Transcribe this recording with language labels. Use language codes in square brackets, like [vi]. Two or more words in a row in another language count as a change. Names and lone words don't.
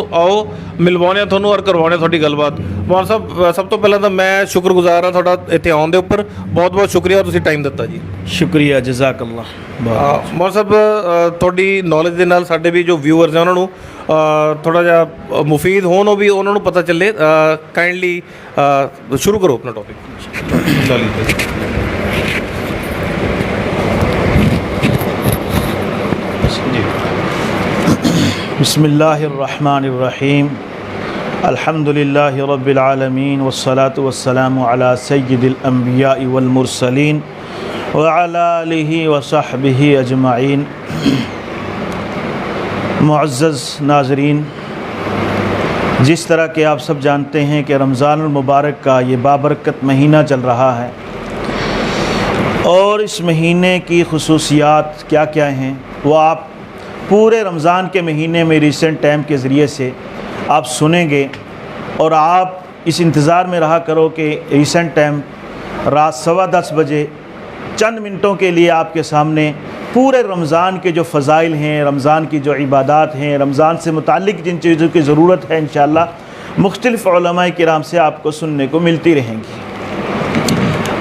[pa] ਆਓ ਮਿਲਵਾਉਂਦੇ ਹਾਂ ਤੁਹਾਨੂੰ ਔਰ ਕਰਵਾਉਂਦੇ ਹਾਂ ਤੁਹਾਡੀ ਗੱਲਬਾਤ। ਮੌਲਾਨਾ ਸਾਹਿਬ ਸਭ ਤੋਂ ਪਹਿਲਾਂ ਤਾਂ ਮੈਂ ਸ਼ੁਕਰਗੁਜ਼ਾਰ ਹਾਂ ਤੁਹਾਡਾ ਇੱਥੇ ਆਉਣ ਦੇ ਉੱਪਰ, ਬਹੁਤ ਬਹੁਤ ਸ਼ੁਕਰੀਆ ਤੁਸੀਂ ਟਾਈਮ ਦਿੱਤਾ ਜੀ। ਸ਼ੁਕਰੀਆ, ਜਜ਼ਾਕੱਲਾ। ਮੌਲਾਨਾ ਸਾਹਿਬ ਤੁਹਾਡੀ ਨੌਲੇਜ ਦੇ ਨਾਲ ਸਾਡੇ ਵੀ ਜੋ ਵਿਊਅਰਸ ਹੈ ਉਹਨਾਂ ਨੂੰ ਥੋੜ੍ਹਾ ਜਿਹਾ ਮੁਫੀਦ ਹੋਣ, ਉਹ ਵੀ ਉਹਨਾਂ ਨੂੰ ਪਤਾ ਚੱਲੇ। ਕਾਈਂਡਲੀ ਸ਼ੁਰੂ ਕਰੋ ਆਪਣਾ ਟੌਪਿਕ। [ar] بسم الله الرحمن الرحيم الحمد لله رب العالمين والصلاة والسلام على سيد الأنبياء والمرسلين وعلى آله وصحبه أجمعين. [ur] معزز ناظرین، جس طرح کے آپ سب جانتے ہیں کہ رمضان المبارک کا یہ بابرکت مہینہ چل رہا ہے اور اس مہینے کی خصوصیات کیا کیا ہیں وہ آپ پورے رمضان کے مہینے میں ریسنٹ ٹائم کے ذریعے سے آپ سنیں گے اور آپ اس انتظار میں رہا کرو کہ ریسنٹ ٹائم رات 10:15 بجے چند منٹوں کے لیے آپ کے سامنے پورے رمضان کے جو فضائل ہیں، رمضان کی جو عبادت ہیں، رمضان سے متعلق جن چیزوں کی ضرورت ہے ان شاء اللہ مختلف علمائے کرام سے آپ کو سننے کو ملتی رہیں گی.